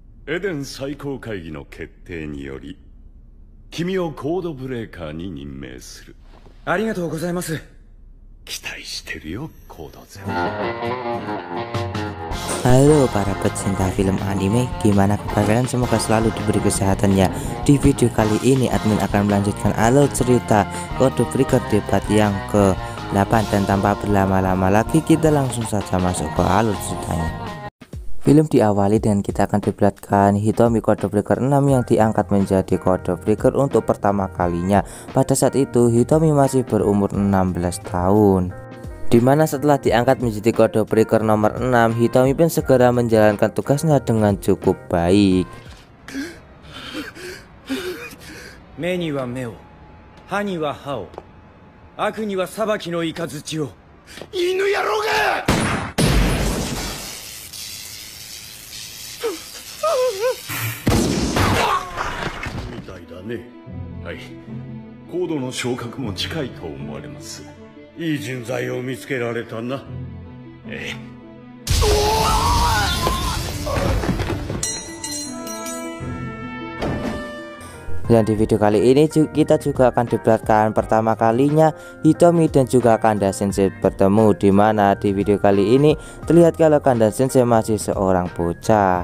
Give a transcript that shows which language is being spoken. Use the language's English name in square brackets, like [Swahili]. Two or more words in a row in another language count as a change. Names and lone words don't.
[Japanese] エデン最高会議の決定により君をコードブレーカーに任命する。ありがとうございます。期待してるよコードゼ。 [Indonesian] Halo para pecinta film anime, gimana kabar kalian? Semoga selalu diberi kesehatan ya. Di video kali ini admin akan melanjutkan alur cerita Code Breaker debat yang ke-8, dan tanpa berlama-lama lagi kita langsung saja masuk ke alur ceritanya. Film diawali dengan kita akan diperlihatkan Hitomi Code Breaker 6 yang diangkat menjadi Code Breaker untuk pertama kalinya. Pada saat itu Hitomi masih berumur 16 tahun. Dimana setelah diangkat menjadi Code Breaker nomor 6, Hitomi pun segera menjalankan tugasnya dengan cukup baik. [Japanese] 目には目を、歯には歯を、悪には裁きの雷を。犬野郎が！みたいだね。はい、コードの昇格も近いと思われます。いい人材を見つけられたな。ええ。 [Indonesian] Dan di video kali ini kita juga akan diperlihatkan pertama kalinya Hitomi dan juga Kanda Sensei bertemu, dimana di video kali ini terlihat kalau Kanda Sensei masih seorang bocah.